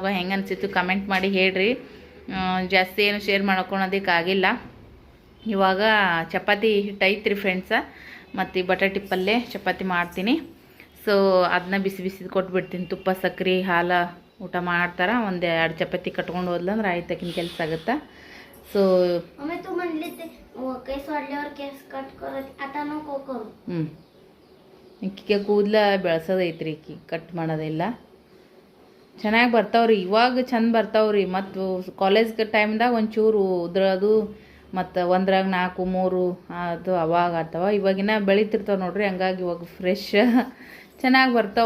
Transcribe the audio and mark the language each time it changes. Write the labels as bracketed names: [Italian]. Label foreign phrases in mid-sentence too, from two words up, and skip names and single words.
[Kannada] ಹೆಂಗೆ ಅನಿಸಿತ್ತು ಕಮೆಂಟ್ ಮಾಡಿ ಹೇಳ್ರಿ. ಜಾಸ್ತಿ ಏನು ಶೇರ್ ಮಾಡ್ಕೊಳೋದಕ್ಕಾಗಿಲ್ಲ. ಇವಾಗ ಚಪಾತಿ ಹಿಟ್ಟು ಐತ್ರಿ ಫ್ರೆಂಡ್ಸ, ಮತ್ತು ಬಟಾಟಿ ಪಲ್ಯ ಚಪಾತಿ ಮಾಡ್ತೀನಿ. ಸೊ ಅದನ್ನ ಬಿಸಿ ಬಿಸಿದು ಕೊಟ್ಬಿಡ್ತೀನಿ. ತುಪ್ಪ ಸಕ್ಕರೆ ಹಾಲು ಊಟ ಮಾಡ್ತಾರೆ. 1-2 ಚಪಾತಿ ಕಟ್ಕೊಂಡು ಹೋದ್ಲಂದ್ರೆ ಆಯ್ತಕಿನ ಕೆಲಸ ಆಗುತ್ತೆ. सो [Marathi] मम्मी तू म्हणली ते केस वाढल्यावर केस कट करत आता नको करू. [Kannada] ಈಕೆ ಕೂದಲ ಬೆಳೆಸೋದೈತ್ರಿ, ಈಕಿ ಕಟ್ ಮಾಡೋದಿಲ್ಲ. ಚೆನ್ನಾಗಿ ಬರ್ತಾವ್ರಿ, ಇವಾಗ ಚಂದ ಬರ್ತಾವ್ರಿ. ಮತ್ತು ಕಾಲೇಜ್ ಟೈಮ್ದಾಗ ಒಂಚೂರು ಉದ್ರೋದು, ಮತ್ತು 1ರಾಗ 4 3 ಅದು ಅವಾಗ ಆಗ್ತಾವ. ಇವಾಗಿನ ಬೆಳಿತಿರ್ತಾವೆ ನೋಡ್ರಿ, ಹಂಗಾಗಿ ಇವಾಗ ಫ್ರೆಶ್ ಚೆನ್ನಾಗಿ ಬರ್ತಾವೆ.